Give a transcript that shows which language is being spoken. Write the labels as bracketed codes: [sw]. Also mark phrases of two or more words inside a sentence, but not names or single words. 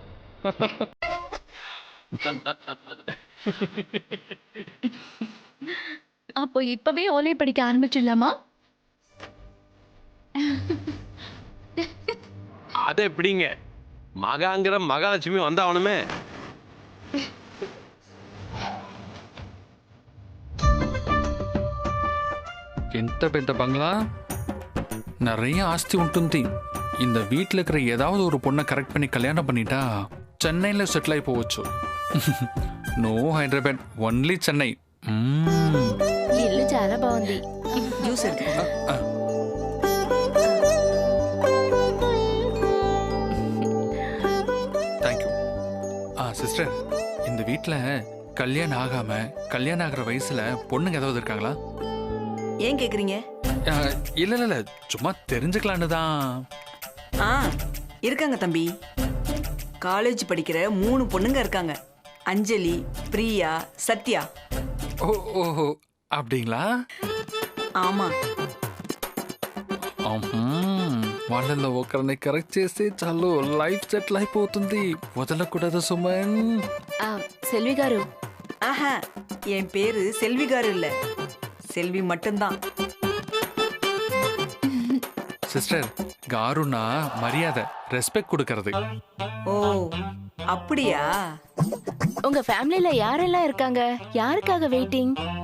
[ta] அப்போ இப்பவே ஓலை படிக்க ஆரம்பிச்சிடலாமா? அது எப்படிங்க, மகாங்கிற மகாலட்சுமி வந்தாவணுமே. [te] ఎంత పెద్ద బంగ్లా, [ta] நிறைய ஆஸ்தி ఉంటుంది. இந்த வீட்டில் இருக்கிற ஏதாவது ஒரு பொண்ணை கரெக்ட் பண்ணி கல்யாணம் பண்ணிட்டா சென்னையில் செட்டில் ஆகி போవచ్చు. [en] no Hyderabad, only Chennai. [te] ఇల్లు చాలా బాగుంది. జ్యూస్ [ta] தேங்க்யூ. சிஸ்டர், இந்த வீட்டில் கல்யாணம் ஆகாம கல்யாணம் ஆகிற வயசுல பொண்ணுங்க ஏதாவது இருக்காங்களா? ஏன் கேக்குறீங்க? இல்ல இல்ல, சும்மா தெரிஞ்சுக்கலான்னு தான். இருக்காங்க தம்பி. காலேஜ் படிக்கிற 3 பொண்ணுங்க இருக்காங்க. அஞ்சலி, பிரியா, சத்யா. ஓஹோ, அப்படிங்களா? ஆமா. [te] వాళ్ళల్లో ఒకరిని కరెక్ట్ చేస్తే చాలు, [en] life settle [te] అయిపోతుంది. వదలకూడదు సుమన్. செல்வி గారు. [ta] ஆஹா, என் பேரு செல்வி காரு இல்ல, செல்வி மட்டும்தான். சிஸ்டர், காருனா மரியாதை, ரெஸ்பெக்ட் கொடுக்கறது. ஓ, அப்படியா? உங்க ஃபேமிலில யாரெல்லாம் இருக்காங்க? யாருக்காக வெயிட்டிங்?